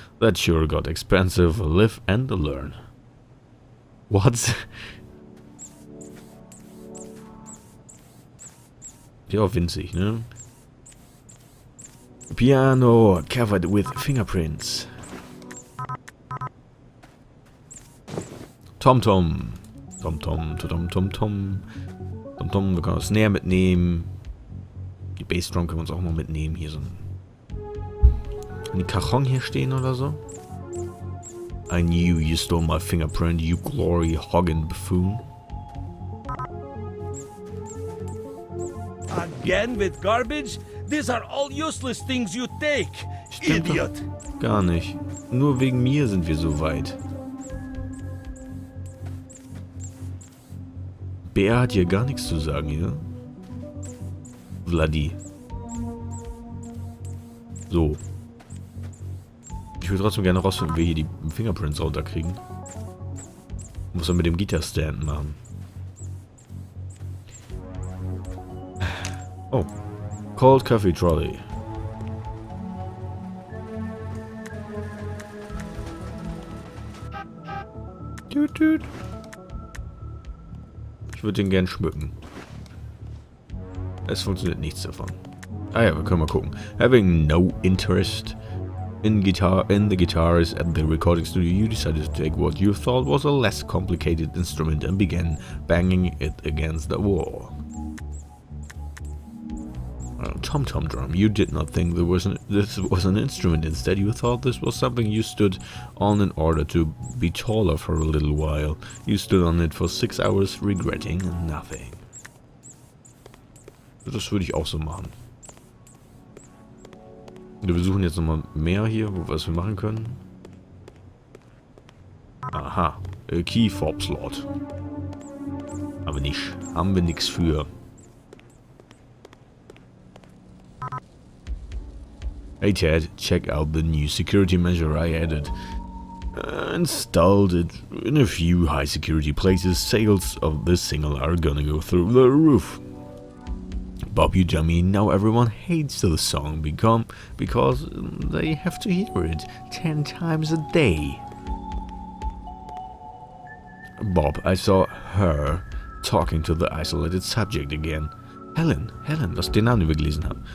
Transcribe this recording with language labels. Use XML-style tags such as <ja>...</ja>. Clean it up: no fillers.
<en>That sure got expensive. Live and learn. What?</en> <de>Ja, winzig, ne?</de> <en>Piano covered with fingerprints. Tom-Tom.</en> <de>Tom-Tom, Tom-Tom, Tom-Tom. Tom-Tom, wir können das Snare mitnehmen. Die Bassdrum können wir uns auch mal mitnehmen. Hier so ein... Kann die Cajon hier stehen oder so?</de> <en>I knew you stole my fingerprint, you glory-hogging buffoon. Again with garbage? These are all useless things you take,</en> <de>Stimmt doch</de> <en>idiot.</en> <de>gar nicht. Nur wegen mir sind wir so weit. Bär hat hier gar nichts zu sagen, hier. Vladi. So. Ich will trotzdem gerne rausfinden, wie wir hier die Fingerprints runterkriegen. Was wir mit dem Gitarstand machen.</de> <en>Oh. Cold Coffee Trolley.</en> <de>Tüt, tüt. Ich würde den gern schmücken. Es funktioniert nichts davon. Ah ja, wir können mal gucken.</de> <en>Having no interest in the guitars at the recording studio, you decided to take what you thought was a less complicated instrument and began banging it against the wall. Tom-tom drum. You did not think this was an instrument. Instead, you thought this was something you stood on in order to be taller for a little while. You stood on it for 6 hours, regretting nothing.</en> <de>Das würde ich auch so machen. Wir suchen jetzt nochmal mehr hier, was wir machen können. Aha. Key Fob Slot. Aber nicht. Haben wir nichts für.</de> <en>Hey Ted, check out the new security measure I added. Installed it in a few high security places. Sales of this single are gonna go through the roof. Bob, you dummy, now everyone hates the song because they have to hear it 10 times a day. Bob, I saw her talking to the isolated subject again.</en> <de>Helen, das ist der Name, den wir gelesen haben.</de>